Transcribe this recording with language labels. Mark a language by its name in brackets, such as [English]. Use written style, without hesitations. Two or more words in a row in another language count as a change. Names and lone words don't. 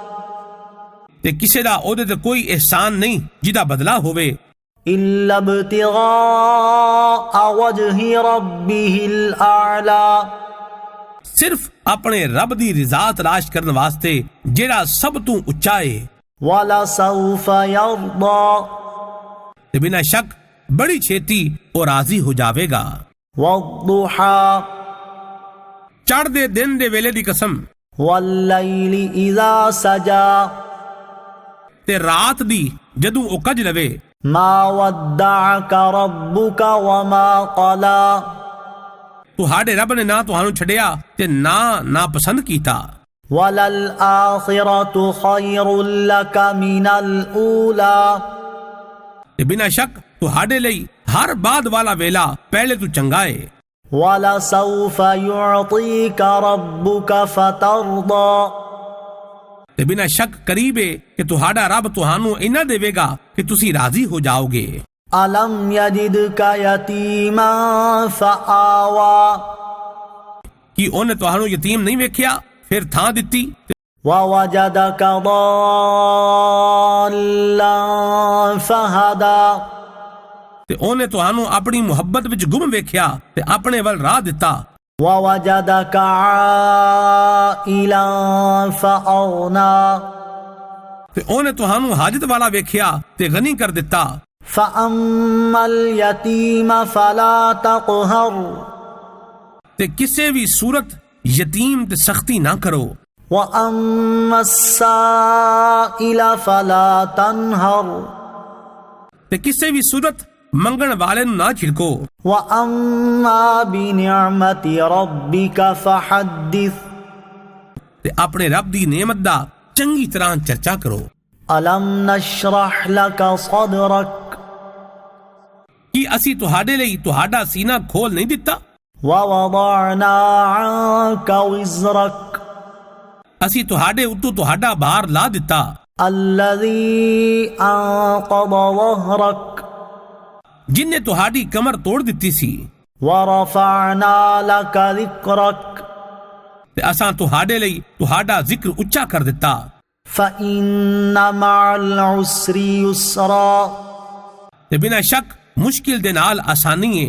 [Punjabi] تے کسے دا او دے تے کوئی احسان نہیں جدا بدلہ ہوئے، [Arabic] إلا ابتغاء وجه ربه الأعلى [Punjabi] صرف اپنے رب دی رضا تلاش کرنے واسطے جڑا سب تو اچا ہے، [Arabic] ولسوف يرضى [Punjabi] تے بنا شک بڑی چھیتی اور راضی ہو جاوے گا، [Arabic] والضحى [Punjabi] چڑھ دے دن دے ویلے دی قسم، [Arabic] والليل إذا سجى [Punjabi] ਤੇ ਰਾਤ ਦੀ ਜਦੋਂ ਉਹ ਕੱਜ ਲਵੇ। [Arabic] ما ودعك ربك وما قلى [Punjabi] ਤੁਹਾਡੇ ਰੱਬ ਨੇ ਨਾ ਤੁਹਾਨੂੰ ਛੱਡਿਆ ਤੇ ਨਾ ਪਸੰਦ ਕੀਤਾ। [Arabic] وَلَلْآخِرَةُ خَيْرٌ لَكَ مِنَ الْأُولَى [Punjabi] ਤੇ ਬਿਨਾਂ ਸ਼ੱਕ ਤੁਹਾਡੇ ਲਈ ਹਰ ਬਾਅਦ ਵਾਲਾ ਵੇਲਾ ਪਹਿਲੇ ਤੋਂ ਚੰਗਾ ਹੈ। [Arabic] وَلَسَوْفَ يُعْطِيكَ رَبُّكَ فَتَرْضَى [Punjabi] ਤੇ ਬਿਨਾਂ ਸ਼ੱਕ ਕਰੀਬ ਹੈ ਕਿ ਤੁਹਾਡਾ ਰੱਬ ਤੁਹਾਨੂੰ ਇੰਨਾ ਦੇਵੇਗਾ ਕਿ ਤੁਸੀਂ ਰਾਜ਼ੀ ਹੋ ਜਾਓਗੇ। [Arabic] أَلَمْ يَجِدْكَ يَتِيمًا فَآوَى [Punjabi] ਕੀ ਉਹਨੇ ਤੁਹਾਨੂੰ ਯਤੀਮ ਨਹੀਂ ਵੇਖਿਆ ਫਿਰ ਥਾਂ ਦਿੱਤੀ। [Arabic] وَوَجَدَكَ ضَالًّا فَهَدَى [Punjabi] ਤੇ ਉਹਨੇ ਤੁਹਾਨੂੰ ਆਪਣੀ ਮੁਹੱਬਤ ਵਿੱਚ ਗੁੰਮ ਵੇਖਿਆ ਤੇ ਆਪਣੇ ਵੱਲ ਰਾਹ ਦਿੱਤਾ। [Arabic] وَوَجَدَكَ عَائِلًا فَأَغْنَى [Punjabi] ਤੇ ਉਹਨੇ ਤੁਹਾਨੂੰ ਹਾਜਤ ਵਾਲਾ ਵੇਖਿਆ ਤੇ ਗਨੀ ਕਰ ਦਿੱਤਾ। [Arabic] فَأَمَّا الْيَتِيمَ فَلَا تَقْهَرْ [Punjabi] ਤੇ ਕਿਸੇ ਵੀ ਸੂਰਤ ਯਤੀਮ ਤੇ ਸਖਤੀ ਨਾ کرو۔ [Arabic] وَأَمَّا السَّائِلَ فَلَا تَنْهَرْ [Punjabi] ਤੇ ਕਿਸੇ ਵੀ ਸੂਰਤ ਮੰਗਣ ਵਾਲੇ ਨੂੰ ਨਾ ਝਿੜਕੋ۔ [Arabic] وَأَمَّا بِنِعْمَةِ رَبِّكَ فَحَدِّثْ [Punjabi] ਤੇ ਆਪਣੇ ਰੱਬ ਦੀ ਨਿعمت ਦਾ ਚੰਗੀ ਤਰ੍ਹਾਂ ਚਰਚਾ ਕਰੋ۔ [Arabic] أَلَمْ نَشْرَحْ لَكَ صَدْرَكَ [Punjabi] ਕੀ ਅਸੀਂ ਤੁਹਾਡੇ ਲਈ ਤੁਹਾਡਾ ਸੀਨਾ ਖੋਲ ਨਹੀਂ ਦਿੱਤਾ؟ [Arabic] وَوَضَعْنَا عَنكَ وِزْرَكَ [Punjabi] ਅਸੀਂ ਤੁਹਾਡੇ ਉੱਤੋਂ ਤੁਹਾਡਾ ਭਾਰ ਲਾ ਦਿੱਤਾ। [Arabic] الَّذِي أَنقَضَ ظَهْرَكَ [Punjabi] ਜਿਨਨੇ ਤੁਹਾਡੀ ਕਮਰ ਤੋੜ ਦਿੱਤੀ ਸੀ। [Arabic] وَرَفَعْنَا لَكَ ذِكْرَكَ [Punjabi] ਤੇ ਅਸਾਂ ਤੁਹਾਡੇ ਲਈ ਤੁਹਾਡਾ ਜ਼ਿਕਰ ਉੱਚਾ ਕਰ ਦਿੱਤਾ۔ [Arabic] فَإِنَّ مَعَ الْعُسْرِ يُسْرًا [Punjabi] ਤੇ ਬਿਨਾਂ ਸ਼ੱਕ ਮੁਸ਼ਕਿਲ ਦੇ ਨਾਲ ਆਸਾਨੀ ਹੈ۔